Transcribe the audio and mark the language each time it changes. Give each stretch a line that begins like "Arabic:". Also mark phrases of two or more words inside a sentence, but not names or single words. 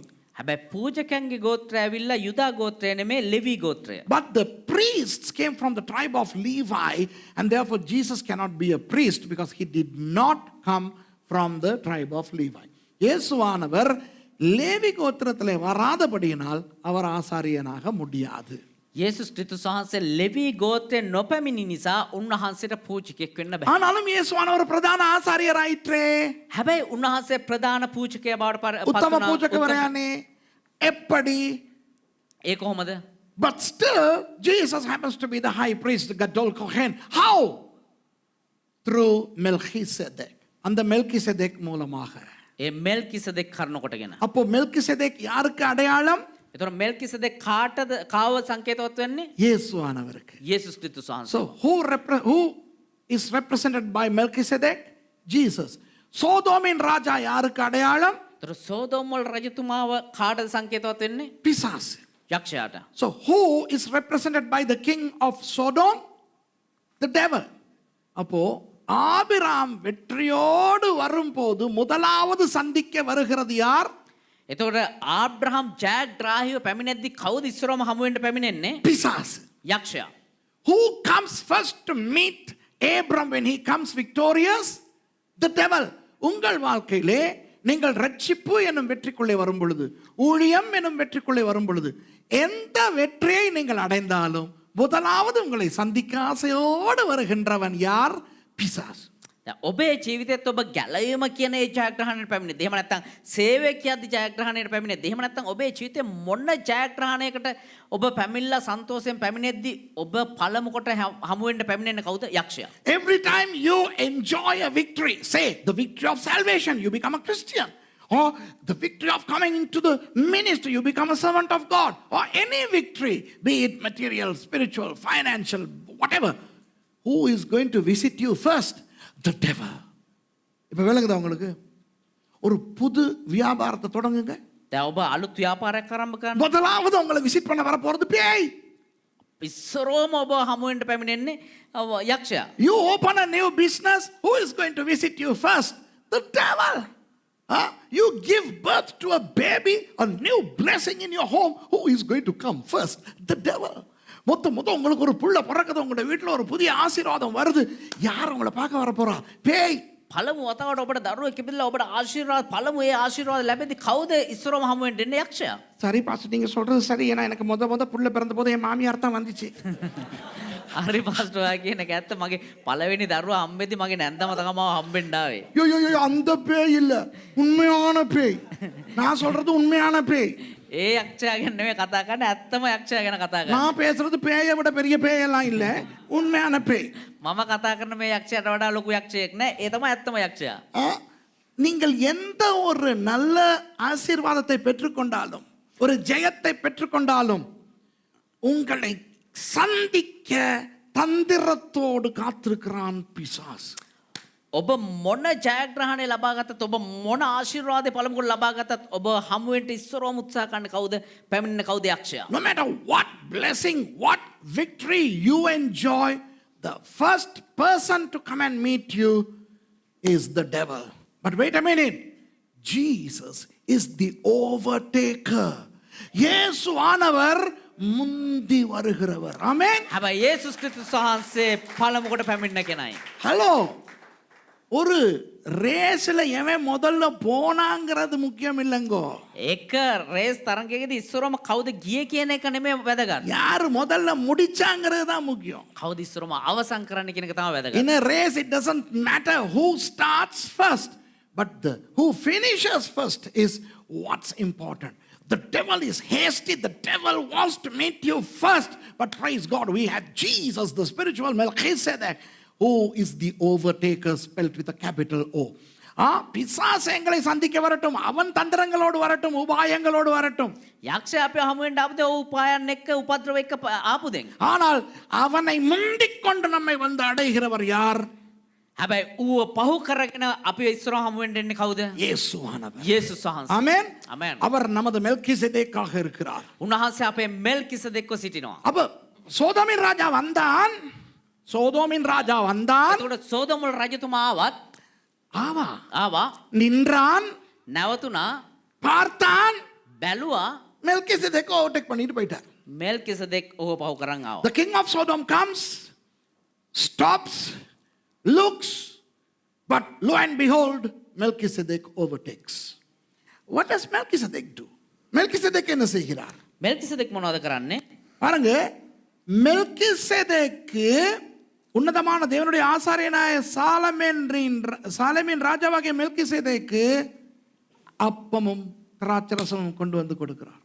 Sinhala: හැබැයි පූජකයන්ගේ ගෝත්‍රය ඇවිල්ලා යුදා ගෝත්‍රය නෙමෙයි ලෙවි ගෝත්‍රය.
English: But the priests came from the tribe of Levi, and therefore Jesus cannot be a priest because he did not come from the tribe of Levi.
Tamil: இயேசுவானவர் லேவி கோத்திரத்திலே வராதபடியினால் அவர் ஆசாரியனாக முடியாது.
Sinhala: යේසුස් ක්‍රිස්තුස් වහන්සේ ලෙවි ගෝත්‍රයෙන් නොපැමිණි නිසා උන්වහන්සේට පූජකයෙක් වෙන්න බෑ.
Tamil: ஆனாலும் இயேசுவானவர் பிரதான ஆசாரியராயிற்றே.
Sinhala: හැබැයි උන්වහන්සේ ප්‍රධාන පූජකයා බවට පත්
Tamil: உத்தம
Sinhala: වුණා.
Tamil: பூஜகவரானே. எப்படி?
Sinhala: ඒ කොහොමද?
English: But still, Jesus happens to be the high priest, the
Hebrew: Gadol Kohen.
English: How? Through Melchizedek.
Tamil: அந்த மெல்கிசெதேக் மூலமாக.
Sinhala: ඒ මෙල්කිසෙදෙක් කරන කොටගෙන.
Tamil: அப்போ மெல்கிசெதேக் யாருக்கு அடையாளம்?
Sinhala: එතකොට මෙල්කිසෙදෙක් කාටද කාව සංකේතවත් වෙන්නේ?
Tamil: இயேசுவானவருக்கு.
Sinhala: යේසුස් ක්‍රිස්තුස් වහන්සේ.
English: So who is represented by Melchizedek? Jesus.
Tamil: சோதோமின் ராஜா யாருக்கு அடையாளம்?
Sinhala: එතකොට සෝදොම් වල රජතුමාව කාටද සංකේතවත් වෙන්නේ?
Tamil: பிசாசு.
Sinhala: යක්ෂයාට.
English: So who is represented by the king of Sodom? The devil.
Tamil: அப்போ ஆபிராம் வெற்றியோடு வரும்போது முதலாவது சந்திக்க வருகிறது யார்?
Sinhala: එතකොට ආබ්‍රහම් ජයග්‍රාහීව පැමිණෙද්දි කවුද ඉස්සරවම හමු වෙන්න පැමිණෙන්නේ?
Tamil: பிசாசு.
Sinhala: යක්ෂයා.
English: Who comes first to meet Abram when he comes victorious? The devil.
Tamil: உங்கள் வாழ்க்கையிலே நீங்கள் ரட்சிப்பு என்னும் வெற்றிக்குள்ளே வரும் பொழுது, ஊழியம் என்னும் வெற்றிக்குள்ளே வரும் பொழுது, எந்த வெற்றியை நீங்கள் அடைந்தாலும் முதலாவது உங்களை சந்திக்க ஆசையோடு வருகின்றவன் யார்? பிசாசு.
Sinhala: දැන් ඔබේ ජීවිතයත් ඔබ ගැලවීම කියන ඒ ජයග්‍රහණයට පැමිණෙද්දී එහෙම නැත්නම් සේවය කියද්දි ජයග්‍රහණයට පැමිණෙද්දී එහෙම නැත්නම් ඔබේ ජීවිතේ මොන ජයග්‍රහණයකට ඔබ පැමිණලා සන්තෝෂයෙන් පැමිණෙද්දී ඔබ පළමු කොට හමු වෙන්න පැමිණෙන්නේ කවුද? යක්ෂයා.
English: Every time you enjoy a victory, say the victory of salvation, you become a Christian. Or the victory of coming into the ministry, you become a servant of God. Or any victory, be it material, spiritual, financial, whatever. Who is going to visit you first? The devil.
Tamil: இப்போ விளங்குதா உங்களுக்கு? ஒரு புது வியாபாரத்தை தொடங்குங்க.
Sinhala: දැන් ඔබ අලුත් ව්‍යාපාරයක් ආරම්භ කරන්න.
Tamil: முதலாவது உங்களை விசிட் பண்ண வர போறது பேய்.
Sinhala: ඉස්සරෝම ඔබ හමු වෙන්න පැමිණෙන්නේ යක්ෂයා.
English: You open a new business, who is going to visit you first? The devil. You give birth to a baby, a new blessing in your home, who is going to come first? The devil.
Tamil: மொத்தம் உங்களுக்கு ஒரு புள்ள பிறக்குது, உங்களோட வீட்டில் ஒரு புதிய ஆசீர்வாதம் வருது, யார் உங்களை பார்க்க வர போறா? பேய்.
Sinhala: පළමු වතාවට ඔබට දරුවෙක් ඉපදිලා ඔබට ආශිර්වාද පළමු ඒ ආශිර්වාද ලැබෙද්දි කවුද ඉස්සරවම හමු වෙන්න එන්නේ? යක්ෂයා.
Tamil: சரி பாஸ்டர், நீங்க சொல்றது சரி. ஏன்னா எனக்கு முத புள்ள பிறந்த போது என் மாமியார் தான் வந்துச்சு.
Sinhala: හරි පාස්ටර් ඔයා කියන එක ඇත්ත. මගේ පළවෙනි දරුවා හම්බෙද්දි මගේ නැන්දම තමයි හම්බෙන්න ආවේ.
Tamil: யோ அந்த பேய் இல்ல, உண்மையான பேய். நான் சொல்றது உண்மையான பேய்.
Sinhala: ඒ යක්ෂයා ගැන නෙමෙයි කතා කරන්නේ, ඇත්තම යක්ෂයා ගැන කතා කරන්නේ.
Tamil: நான் பேசுறது பேயை விட பெரிய பேயெல்லாம் இல்ல, உண்மையான பேய்.
Sinhala: මම කතා කරන මේ යක්ෂයාට වඩා ලොකු යක්ෂයෙක් නෑ. ඒ තමයි ඇත්තම යක්ෂයා.
Tamil: நீங்கள் எந்த ஒரு நல்ல ஆசீர்வாதத்தை பெற்றுக்கொண்டாலும், ஒரு ஜெயத்தை பெற்றுக்கொண்டாலும், உங்களை சந்திக்க தந்திரத்தோடு காத்திருக்கிறான் பிசாசு.
Sinhala: ඔබ මොන ජයග්‍රහණය ලබා ගත්තත් ඔබ මොන ආශිර්වාදය පළමුව ලබා ගත්තත් ඔබ හමු වෙන්න ඉස්සරවම උත්සාහ කරන්න කවුද? පැමිණෙන කවුද? යක්ෂයා.
English: No matter what blessing, what victory you enjoy, the first person to come and meet you is the devil. But wait a minute. Jesus is the overtaker.
Tamil: இயேசு ஆனவர் முந்தி வருகிறவர். ஆமென்.
Sinhala: හැබැයි යේසුස් ක්‍රිස්තුස් වහන්සේ පළමු කොට පැමිණෙන කෙනයි.
Tamil: ஹலோ, ஒரு ரேஸ்ல எவன் முதல்ல போனாங்கிறது முக்கியம் இல்லைங்கோ.
Sinhala: එක රේස් තරඟයකදී ඉස්සරවම කවුද ගියේ කියන එක නෙමෙයි වැදගත්.
Tamil: யாரு முதல்ல முடிச்சாங்கிறது தான் முக்கியம்.
Sinhala: කවුද ඉස්සරවම අවසන් කරන්න කියන එක තමයි වැදගත්.
English: In a race, it doesn't matter who starts first, but who finishes first is what's important. The devil is hasty. The devil wants to meet you first. But praise God, we have Jesus, the spiritual Melchizedek, who is the overtaker, spelled with a capital O.
Tamil: பிசாசு எங்களை சந்திக்க வரட்டும், அவன் தந்திரங்களோடு வரட்டும், உபாயங்களோடு வரட்டும்.
Sinhala: යක්ෂයා අපේ හමු වෙන්න ආපුද ඔව් උපායන් එක්ක උපද්‍රව එක්ක ආපුදෙන්.
Tamil: ஆனால் அவனை முந்திக் கொண்டு நம்மை வந்து அடைகிறவர் யார்?
Sinhala: හැබැයි ඌව පහු කරගෙන අපි ඉස්සරව හමු වෙන්න එන්නේ කවුද?
Tamil: இயேசுவானவர்.
Sinhala: යේසුස් වහන්සේ.
Tamil: ஆமென். ஆமென். அவர் நமது மெல்கிசேதேக்காக இருக்கிறார்.
Sinhala: උන්වහන්සේ අපේ මෙල්කිසෙදෙක්ව සිටිනවා.
Tamil: அப்ப சோதோமின் ராஜா வந்தான். சோதோமின் ராஜா வந்தான்.
Sinhala: එතකොට සෝදොම වල රජතුමා ආවා
Tamil: நின்றான்,
Sinhala: නැවතුණා
Tamil: பார்த்தான்,
Sinhala: බැලුවා
Tamil: மெல்கிசேதேக்கை ஓவர்டேக் பண்ணிட்டு போயிட்டார்.
Sinhala: මෙල්කිසෙදෙක් ඔහු පහු කරන් ආවා.
English: The king of Sodom comes, stops, looks, but lo and behold, Melchizedek overtakes. What does Melchizedek do?
Tamil: Melchizedek என்ன செய்கிறார்?
Sinhala: මෙල්කිසෙදෙක් මොනවද කරන්නේ?
Tamil: பாருங்க, மெல்கிசேதேக்கு உன்னதமான தேவனுடைய ஆசாரியனாய சாலமேன் ராஜாவாகிய மெல்கிசேதேக்கு அப்பமும் திராட்சரசமும் கொண்டு வந்து கொடுக்கிறார்.